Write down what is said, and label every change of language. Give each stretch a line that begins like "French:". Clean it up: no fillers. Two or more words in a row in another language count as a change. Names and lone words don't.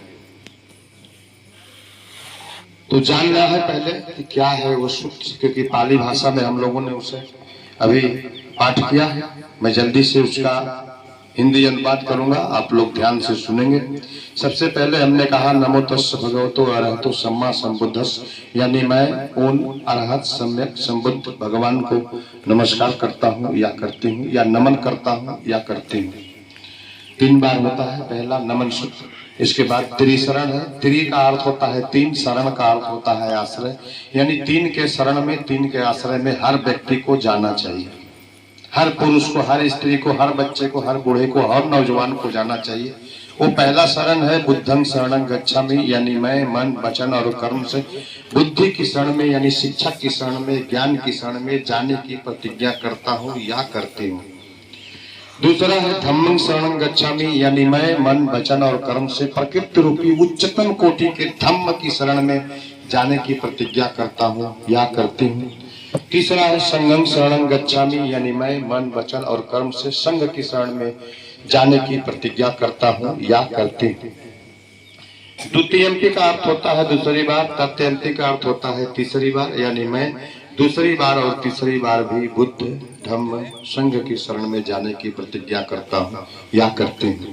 Hindi: तो जानना है पहले कि क्या है वो सूत्र, क्योंकि पाली भाषा में हम लोगों ने उसे अभी पाठ किया है। मैं जल्दी से उसका हिंदी अनुवाद करूंगा, आप लोग ध्यान से सुनेंगे। सबसे पहले हमने कहा
Pali: नमो तस्स भगवतो अरहतो सम्मा संबुद्धस्स,
Hindi: यानी मैं उन अरहत सम्यक संबुद्ध भगवान को नमस्कार करता हूँ या करती हूँ, या नमन करता हूँ या करती हूँ। 3 बार होता है पहला नमन सूत्र। इसके बाद त्रिशरण है। त्रि का अर्थ होता है 3, शरण का अर्थ होता है आश्रय, यानी 3 के शरण में, 3 के आश्रय में हर व्यक्ति को जाना चाहिए। हर पुरुष को, हर स्त्री को, हर बच्चे को, हर बूढ़े को, हर नौजवान को जाना चाहिए। वो पहला शरण है
Pali: बुद्धं शरणं गच्छामि,
Hindi: यानी मैं मन वचन और कर्म से बुद्धि की शरण में, यानी शिक्षा की शरण में, ज्ञान की शरण में जाने की प्रतिज्ञा करता हूँ या करती हूँ। दूसरा है
Pali: धम्मं शरणं गच्छामि,
Hindi: यानी मैं मन वचन और कर्म से प्रकृति रूपी उच्चतम कोटि के धम्म की शरण में जाने की प्रतिज्ञा करता हूँ या करती हूँ। तीसरा है
Pali: संघं शरणं गच्छामि,
Hindi: यानी मैं मन वचन और कर्म से संघ की शरण में जाने की प्रतिज्ञा करता हूँ या करती हूँ। द्वितीयंपी का अर्थ होता है दूसरी बार, तृतीयंपी का अर्थ होता है तीसरी बार, यानी मैं दूसरी बार और तीसरी बार भी बुद्ध धम्म संघ की शरण में जाने की प्रतिज्ञा करता हूँ या करती हूँ।